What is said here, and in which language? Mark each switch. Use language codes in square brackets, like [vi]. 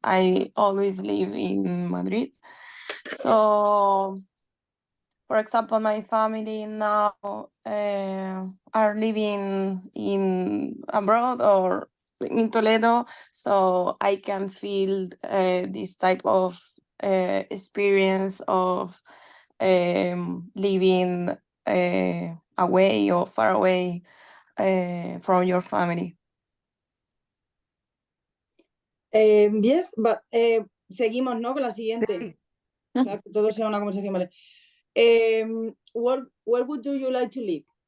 [en] I always live in Madrid. So, for example, my family now are living in abroad or in Toledo, so I can feel this type of experience of living away or far away from your family. Yes, but [es] seguimos, ¿no? Con la siguiente. Sí. O sea, que todo sea una conversación, ¿vale? [en] Where would you like to live?